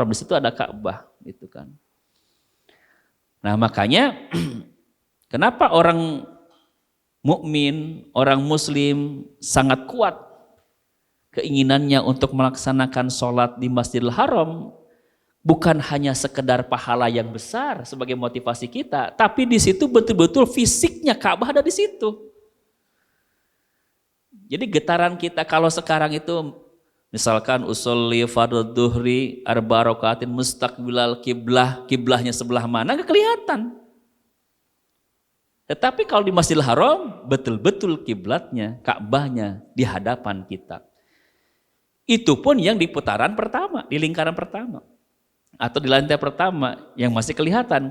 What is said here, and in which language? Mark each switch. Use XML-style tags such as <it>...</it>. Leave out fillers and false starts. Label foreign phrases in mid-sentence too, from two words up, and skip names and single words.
<id>Di situ ada Ka'bah, gitu kan. Nah, makanya kenapa orang mukmin, orang muslim sangat kuat keinginannya untuk melaksanakan sholat di Masjidil Haram, bukan hanya sekedar pahala yang besar sebagai motivasi kita, tapi di situ betul-betul fisiknya Ka'bah ada di situ. Jadi getaran kita kalau sekarang itu misalkan</id> <ar>أصلي فرض الظهر أربع ركعات مستقبل القبلة,</ar> <id>kiblahnya sebelah mana nggak kelihatan. Tetapi kalau di Masjidil Haram betul-betul kiblatnya, Ka'bahnya di hadapan kita. Itu pun yang di putaran pertama, di lingkaran pertama. Atau di lantai pertama yang masih kelihatan.</id>